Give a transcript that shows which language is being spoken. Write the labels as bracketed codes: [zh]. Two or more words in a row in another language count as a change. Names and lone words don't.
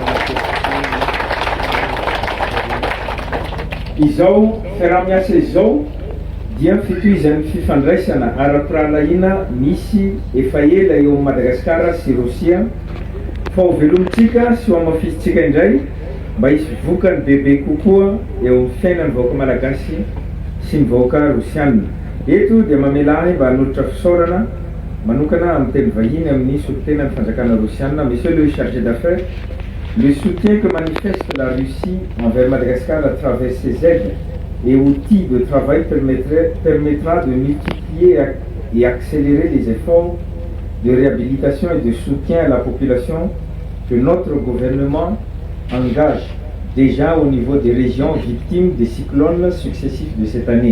[mg] Izao fiaraha-miasa izao dia fitohizan'ny fifandraisana ara-pirahalaina misy efa ela eo amin'ny Madagasikara sy Rosia fa ho velomitsika sy ho amafisitsika indray mba hisy vokany bebe kokoa eo amin'ny fiainany vahoaka malagasy sy ny vahoaka rosianina. Eto dia mamela ahy mba hanolotra fisaorana manokana amin'ny teny vahiny amin'ny solitena ny fanjakana rosianina. [fr] Monsieur le chargé d'affaires, le soutien que manifeste la Russie envers Madagascar à travers ses aides et outils de travail permettra de multiplier et accélérer les efforts de réhabilitation et de soutien à la population que notre gouvernement engage déjà au niveau des régions victimes des cyclones successifs de cette année.